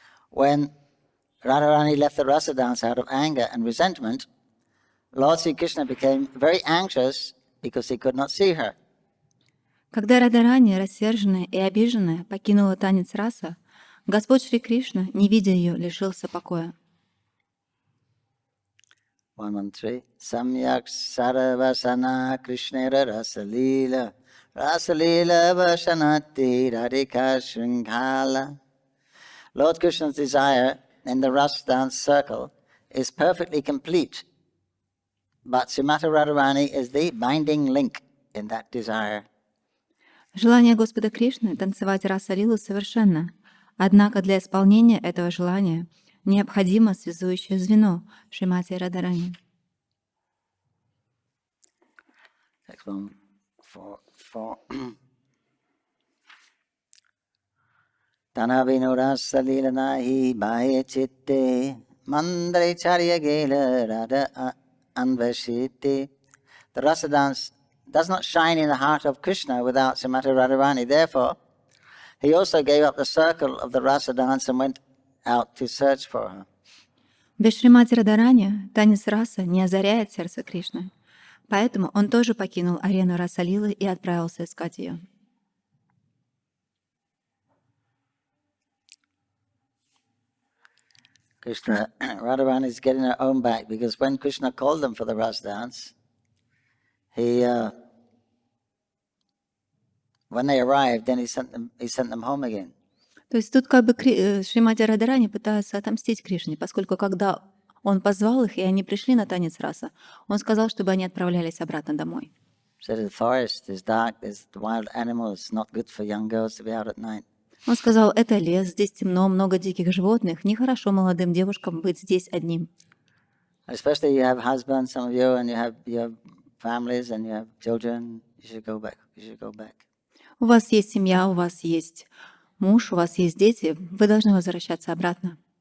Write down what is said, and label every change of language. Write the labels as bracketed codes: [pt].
[en] When Radharani left the rasa dance out of anger and resentment, Lord Sri Krishna became very anxious because he could not see her. [ru] Когда Радharani, рассерженная и обиженная, покинула танец раса, Господь Шри Кришна, не видя ее, лишился покоя. [sa] 113. Samyak saravasana krishnera rasalila rasalila vasanati radhika shringhala. [en] Lord Krishna's desire in the Ras dance circle is perfectly complete, but Srimati Radharani is the binding link in that desire. [ru] Желание Господа Кришны танцевать раса-лилу совершенно. Однако для исполнения этого желания необходимо связующее звено Шримати Радхарани. [en] Next one, 4. [sa] Tanavino rasa lila nahi bhaya chitte mandre charya gela radha anvashite. [en] The rasa dance does not shine in the heart of Krishna without Srimati Radharani. Therefore, he also gave up the circle of the rasa dance and went out to search for her. [ru] Без Шримати Радхарани танец раса не озаряет сердце Кришны. Поэтому он тоже покинул арену раса-лилы и отправился искать ее. [en] Krishna, Radharani is getting her own back because when Krishna called them for the rasa dance, when they arrived, then he sent them home again. [ru] То есть тут как бы Шримати Радхарани пытается отомстить Кришне, поскольку когда он позвал их, и они пришли на танец раса, он сказал, чтобы они отправлялись обратно домой. [en] The forest is dark, there's wild animals, not good for young girls to be out at night. [ru] Он сказал, это лес, здесь темно, много диких животных, нехорошо молодым девушкам быть здесь одним. [en] Especially you have husbands, some of you, and you have families and you have children, you should go back. [ru] У вас есть семья, у вас есть муж, у вас есть дети, вы должны возвращаться обратно.